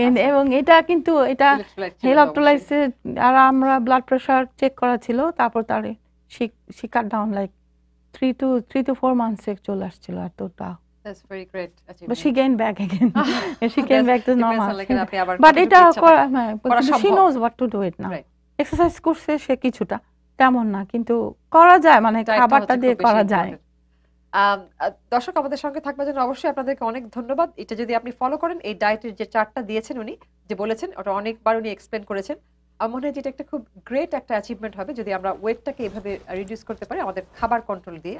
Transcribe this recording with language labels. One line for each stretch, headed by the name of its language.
Bangla: এবং এটা কিন্তু এটা ইলেক্ট্রোলাইটসে, আর আমরা ব্লাড প্রেশার চেক করা ছিল, তারপর তার
English: she cut down like 3 to 4 months
Bangla: চলে আসছিল এতটা।
English: That's very great achievement. But she gained back again. She came back to normal. But এটা she knows what to do it now.
Bangla: Exercise করছে সে কিছুটা, তেমন না, কিন্তু করা যায়, মানে খাবারটা দিয়ে করা যায়। দর্শক আমাদের সঙ্গে থাকবার জন্য অবশ্যই আপনাদেরকে অনেক ধন্যবাদ। এটা যদি আপনি ফলো করেন, এই ডায়েটের যে চার্টটা দিয়েছেন উনি, যে বলেছেন, ওটা অনেকবার উনি এক্সপ্লেন করেছেন। আমার মনে হয় যেটা একটা খুব গ্রেট একটা অ্যাচিভমেন্ট হবে যদি আমরা ওয়েটটাকে এভাবে রিডিউস করতে পারি আমাদের খাবার কন্ট্রোল দিয়ে।